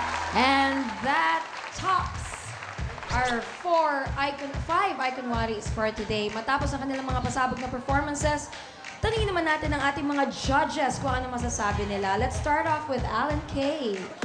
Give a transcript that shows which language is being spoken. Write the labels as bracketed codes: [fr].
[en] And that tops our five Iconwaris for today. [tl] Matapos ang kanilang mga pasabog na performances, tanungin naman natin ang ating mga judges kung ano masasabi nila. [en] Let's start off with Alan K.